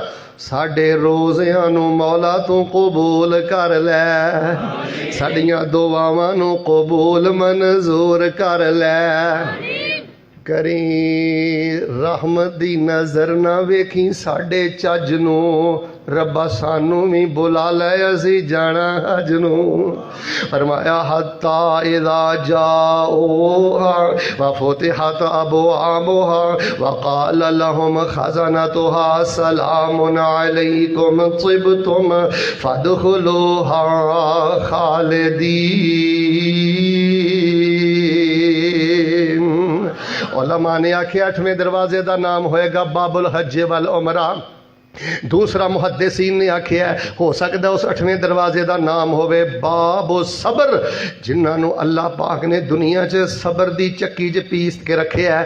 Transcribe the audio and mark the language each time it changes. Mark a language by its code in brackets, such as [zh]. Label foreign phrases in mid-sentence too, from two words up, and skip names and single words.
[pa] ਸਾਡੇ ਰੋਜ਼ਿਆਂ ਨੂੰ ਮੌਲਾ ਤੂੰ ਕਬੂਲ ਕਰ ਲੈ, ਸਾਡੀਆਂ ਦੁਆਵਾਂ ਨੂੰ ਕਬੂਲ ਮਨਜ਼ੂਰ ਕਰ ਲੈ। ਕਰੀਂ ਰਹਿਮਤ ਦੀ ਨਜ਼ਰ ਨਾ ਵੇਖੀਂ ਸਾਡੇ ਚੱਜ ਨੂੰ, ਰੱਬਾ ਸਾਨੂੰ ਭੀ ਬੁਲਾ ਲੈ ਅਸੀਂ ਜਾਣਾ ਹੱਜ ਨੂੰ। [ar] فرمایا حتى إذا جاءوها وفتحت أبوابها وقال لهم خزنتها سلام عليكم طبتم فادخلوها خالدين. [pa] ਉਲਮਾ ਨੇ ਆਖਿਆ 8ਵੇਂ ਦਰਵਾਜ਼ੇ ਕਾ ਨਾਮ ਹੋਏਗਾ ਬਾਬੁਲ ਹੱਜੇ ਵਲ ਉਮਰਾ। ਦੂਸਰਾ ਮੁਹੱਦਿਸੀਨ ਨੇ ਆਖਿਆ ਹੋ ਸਕਦਾ ਉਸ 8ਵੇਂ ਦਰਵਾਜ਼ੇ ਕਾ ਨਾਮ ਹੋਵੇ ਬਾਬੋ ਸਬਰ, ਜਿਨ੍ਹੋਂ ਨੇ ਅੱਲਾਹ ਪਾਕ ਨੇ ਦੁਨੀਆ ਚ ਸਬਰ ਕੀ ਚੱਕੀ ਚ ਪੀਸ ਕੇ ਰੱਖੇ ਹੈ।